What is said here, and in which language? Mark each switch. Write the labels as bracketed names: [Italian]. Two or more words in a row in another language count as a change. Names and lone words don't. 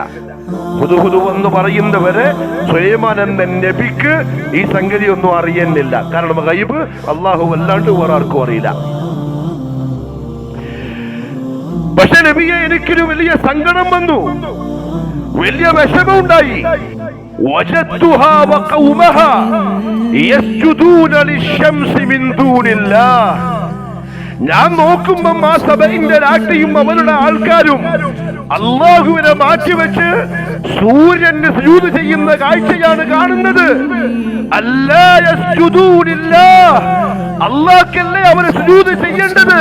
[Malayalam] ഹുദ്ഹുദ് എന്ന് പറയുന്നവരെ സുലൈമാൻ എന്ന നബിക്ക് ഈ സംഗതി ഒന്നും അറിയുന്നില്ല. കാരണം ഗൈബ് അള്ളാഹു അല്ലാണ്ട് വേറെ ആർക്കും അറിയില്ല. പക്ഷെ നബിയെ, എനിക്കൊരു വലിയ സങ്കടം വന്നു, വലിയ വിഷമമുണ്ടായി. [Arabic] وجدتها وقومها يسجدون للشمس من دون الله. [Malayalam] ഞാൻ നോക്കുമ്പം ആ സബഇന്റെ രാജ്ഞിയും അവരുടെ ആൾക്കാരും അല്ലാഹുവിനെ മാറ്റിവെച്ച് സൂര്യന് സുജൂദ് ചെയ്യുന്ന കാഴ്ചയാണ് കാണുന്നത്. [Arabic] ألا يسجدون لله, [Malayalam] അല്ലാഹ്ക്കല്ലേ അവരെ സുജൂദ് ചെയ്യേണ്ടത്?